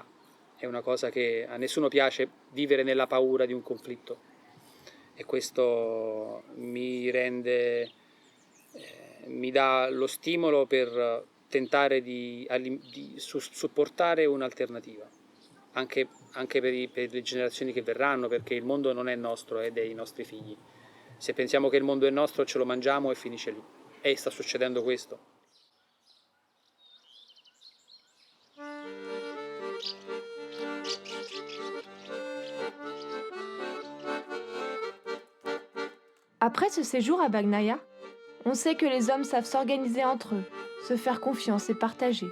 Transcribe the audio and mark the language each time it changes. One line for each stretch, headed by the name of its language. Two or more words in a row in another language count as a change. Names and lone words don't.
Italian: È una cosa che a nessuno piace, vivere nella paura di un conflitto, e questo mi dà lo stimolo per tentare di supportare un'alternativa, anche per le generazioni che verranno, perché il mondo non è nostro, è dei nostri figli. Se pensiamo che il mondo è nostro, ce lo mangiamo e finisce lì. E sta succedendo questo.
French: Après ce séjour à Bagnaia, on sait que les hommes savent s'organiser entre eux, se faire confiance et partager.